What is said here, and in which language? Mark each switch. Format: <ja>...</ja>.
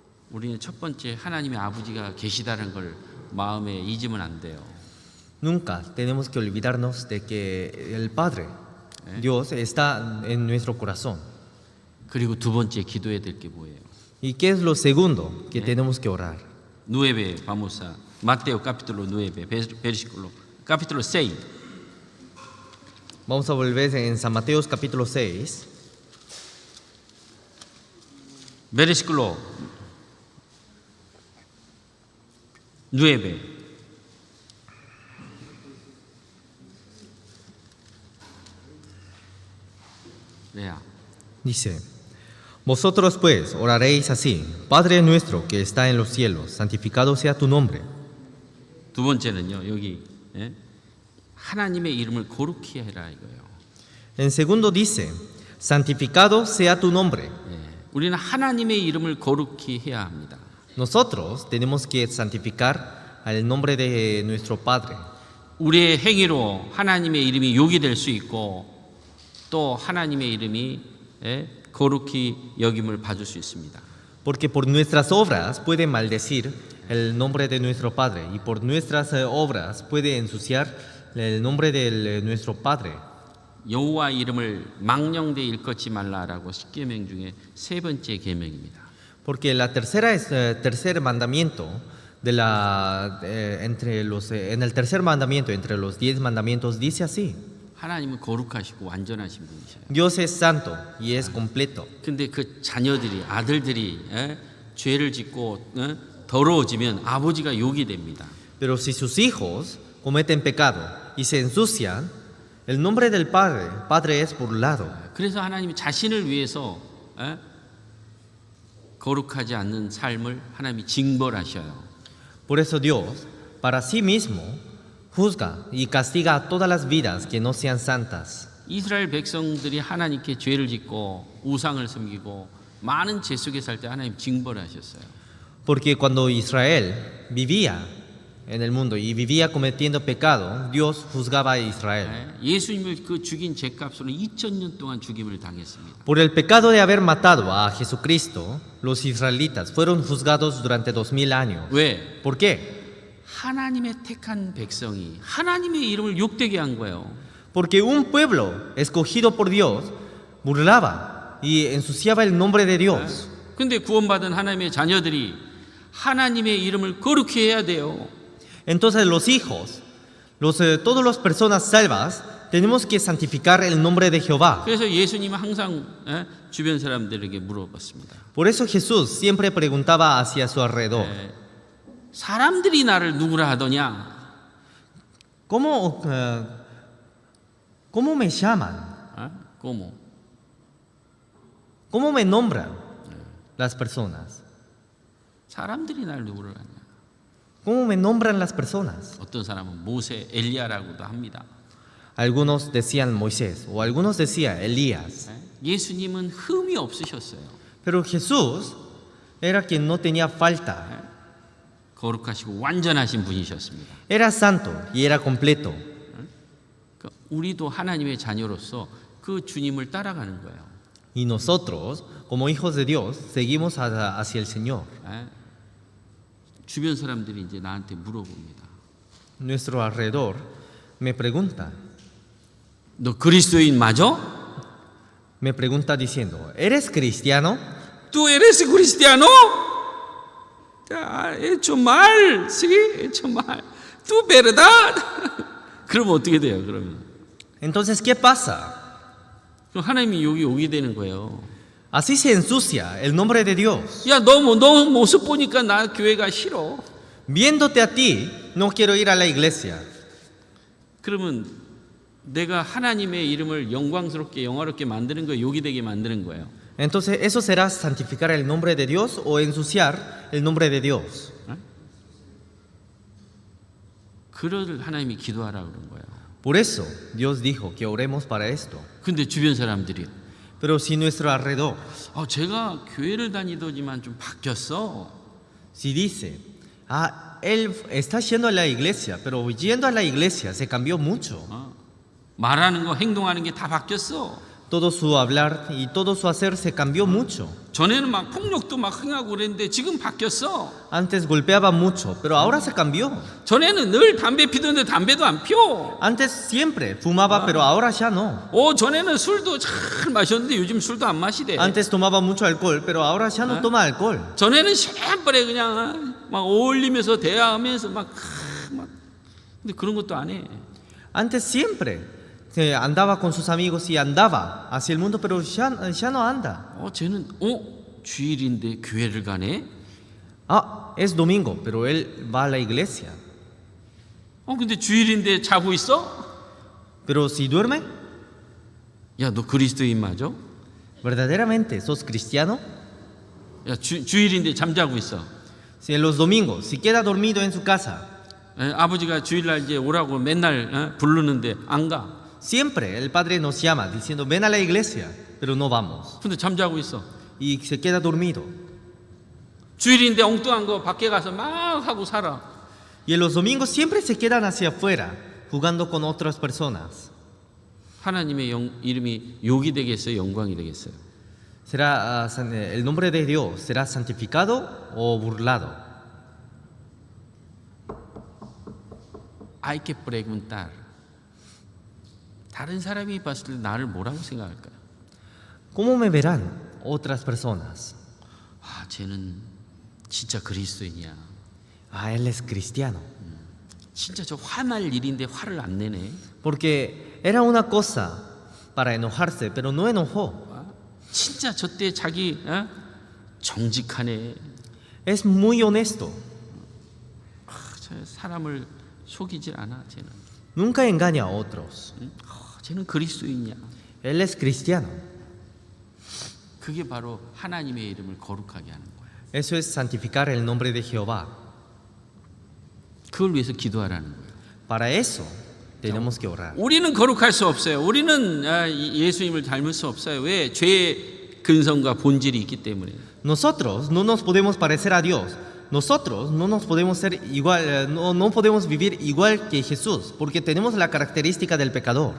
<ko>우리는 첫 번째 하나님의 아버지가 계시다는 걸 마음에 잊으면 안 돼요.</ko> <es>Nunca tenemos que olvidarnos de que el Padre, Dios, está en nuestro corazón.</es> <ko>그리고 두 번째 기도해야 될 게 뭐예요?</ko> <es>¿Y qué es lo segundo que tenemos que orar? 9, vamos a Mateo capítulo 9, versículo capítulo 6. Vamos a volver en San Mateo capítulo 6, versículo 9. Lea. dice: Vosotros pues oraréis así: Padre nuestro que está en los cielos, santificado sea tu nombre.</es> <ko>두 번째는요, 여기 하나님의 이름을 거룩히 해라 이거예요.</ko> <es>En segundo dice: santificado sea tu nombre.</es> <ko>우리는 하나님의 이름을 거룩히 해야 합니다.</ko> <es>Nosotros tenemos que santificar al nombre de nuestro Padre.</es> <ko>우리의 행위로 하나님의 이름이 욕이 될 수 있고 또 하나님의 이름이 거룩히 여김을 받을 수 있습니다.</ko> <es>Porque por nuestras obras puede maldecir el nombre de nuestro Padre y por nuestras obras puede ensuciar el nombre de nuestro Padre.</es> <ko>여호와 이름을 망령되이 일컫지 말라라고 십계명 중에 세 번째 계명입니다.</ko> <es>Porque la tercera es tercer mandamiento en el tercer mandamiento entre los 10 mandamientos dice así:</es> <ko>하나님은 거룩하시고 완전하신 분이셔요.</ko> <es>Dios es santo y es completo.</es> <ko>근데 그 자녀들이 아들들이 죄를 짓고 더러워지면 아버지가 욕이 됩니다.</ko> <es>Pero si sus hijos cometen pecado y se ensucian, el nombre del Padre es burlado.</es> <ko>그래서 하나님이 자신을 위해서 거룩하지 않는 삶을 하나님이 징벌하셔요.</ko> <es>Por eso Dios, para sí mismo, juzga y castiga a todas las vidas que no sean santas.</es> <ko>이스라엘 백성들이 하나님께 죄를 짓고 우상을 섬기고 많은 죄 속에 살 때 하나님 징벌하셨어요.</ko> <es>Porque cuando Israel vivía en el mundo y vivía cometiendo pecado, Dios juzgaba a Israel.</es> <ko>예수님을 그 죽인 죄값으로 2000년 동안 죽임을 당했습니다.</ko> <es>Por el pecado de haber matado a Jesucristo, los israelitas fueron juzgados durante 2000 años.</es> <ko>왜?</ko> <es>¿Por qué?</es> <ko>하나님의 택한 백성이 하나님의 이름을 욕되게 한 거예요.</ko> <es>Porque un pueblo escogido por Dios burlaba y ensuciaba el nombre de Dios.</es> <ko>근데 구원받은 하나님의 자녀들이 하나님의 이름을 거룩히 해야 돼요.</ko> <es>Entonces los hijos, todas las personas salvas, tenemos que santificar el nombre de Jehová.</es> <ko>그래서 예수님은 항상 주변 사람들에게 물어봤습니다.</ko> <es>Por eso Jesús siempre preguntaba hacia su alrededor:</es> <ko>사람들이 나를 누구라 하더냐?</ko> <es>¿Cómo me llaman? ¿Cómo? ¿Cómo me nombran las personas?</es> <ko>사람들이 나를 누구라 하냐?</ko> <es>¿Cómo me nombran las personas?</es> <ko>어떤 사람은 모세, 엘리야라고도 합니다.</ko> <es>Algunos decían Moisés o algunos decían Elías.</es> <ko>예수님은 흠이 없으셨어요.</ko> <es>Pero Jesús era quien no tenía falta.</es> <ko>거룩하시고 완전하신 분이셨습니다.</ko> <es>Era santo y era completo.</es> <ko>우리도 하나님의 자녀로서 그 주님을 따라가는 거예요.</ko> <es>Y nosotros, como hijos de Dios, seguimos hacia el Señor.</es> <ko>예? 주변 사람들이 이제 나한테 물어봅니다.</ko> <es>Nuestro alrededor me pregunta,</es> <ko>너 그리스도인 맞아?</ko> <es>me pregunta diciendo, ¿eres cristiano? ¿Tú eres cristiano? 야, hecho mal, sí, hecho mal. ¿Tú verdad?</es> <ko>그러면 어떻게 돼요? 그러면</ko> <es>Entonces, ¿qué pasa?</es> <ko>그럼 하나님이 여기 오게 되는 거예요.</ko> <es>Así se ensucia el nombre de Dios.</es> <ko>야, 너 모습 보니까 나 교회가 싫어.</ko> <es>Viéndote a ti, no quiero ir a la iglesia.</es> <ko>그러면 내가 하나님의 이름을 영광스럽게 영화롭게 만드는 거, 욕이 되게 만드는 거예요.</ko> <es>Entonces, ¿eso será santificar el nombre de Dios o ensuciar el nombre de Dios?</es> <ko>그를 하나님이 기도하라 그런 거예요.</ko> <es>Por eso, Dios dijo que oremos para esto.</es> <ko>근데 주변 사람들이</ko> <es>Pero si nuestro alrededor,</es> <ko>제가 교회를 다니더지만 좀 바뀌었어.</ko> <es>si dice, él está yendo a la iglesia, pero yendo a la iglesia se cambió mucho.</es> <ko>말하는 거, 행동하는 게 다 바뀌었어.</ko> <es>Todo su hablar y todo su hacer se cambió mucho.</es> <ko>전에는 막 폭력도 막 행하고 그랬는데 지금 바뀌었어.</ko> <es>Antes golpeaba mucho, pero ahora se cambió.</es> <ko>전에는 늘 담배 피던데 담배도 안 피워.</ko> <es>Antes siempre fumaba, pero ahora ya no.</es> <ko>전에는 술도 잘 마셨는데 요즘 술도 안 마시대.</ko> <es>Antes tomaba mucho alcohol, pero ahora ya no toma alcohol.</es> <ko>전에는 시empre 그냥 막 어울리면서 대화하면서 막 근데 그런 것도 안 해.</ko> <es>Antes siempre andaba con sus amigos y andaba hacia el mundo, pero ya no anda.</es> <ko>쟤는 주일인데 교회를 가네.</ko> <es>Es domingo, pero él va a la iglesia.</es> <ko>근데 주일인데 자고 있어?</ko> <es>Pero si duerme,</es> <ko>야, 너 그리스도인 맞아?</ko> <es>¿verdaderamente sos cristiano?</es> <ko>야, 주일인데 잠자고 있어.</ko> <es>Si en los domingos, si queda dormido en su casa,</es> <ko>아버지가 주일날 이제 오라고 맨날 부르는데 안 가.</ko> <es>siempre el padre nos llama diciendo ven a la iglesia, pero no vamos.</es> <ko>근데 잠자고 있어.</ko> <es>Y se queda dormido.</es> <ko>주일인데 엉뚱한 거 밖에 가서 막 하고 살아.</ko> <es>Y en los domingos siempre se quedan hacia afuera, jugando con otras personas.</es> <ko>하나님의 이름이 욕이 되겠어요? 영광이 되겠어요?</ko> <es>¿Será el nombre de Dios será santificado o burlado? Hay que preguntar.</es> <ko>다른 사람이 봤을 때 나를 뭐라고 생각할까요?</ko> <es>¿Cómo me verán otras personas?</es> <ko>쟤는 진짜 그리스도인이야.</ko> <es>Él es cristiano.</es> <ko>진짜 저 화날 일인데 화를 안 내네.</ko> <es>Porque era una cosa para enojarse, pero no enojó.</es> <ko>진짜 저때 자기 정직하네.</ko> <es>Es muy honesto.</es> <ko>저 사람을 속이질 않아. 쟤는.</ko> <es>Nunca engaña a otros.</es> <ko>쟤는 그리스도인이야.</ko> <es>Él es cristiano.</es> <ko>그게 바로 하나님의 이름을 거룩하게 하는 거야.</ko> <es>Eso es santificar el nombre de Jehová.</es> <ko>그걸 위해서 기도하라는 거예요.</ko> <es>Para eso tenemos que orar.</es> <ko>우리는 거룩할 수 없어요. 우리는 예수님을 닮을 수 없어요. 왜? 죄의 근성과 본질이 있기 때문에.</ko> <es>Nosotros no nos podemos parecer a Dios. Nosotros no nos podemos ser igual, no podemos vivir igual que Jesús, porque tenemos la característica del pecador.</es>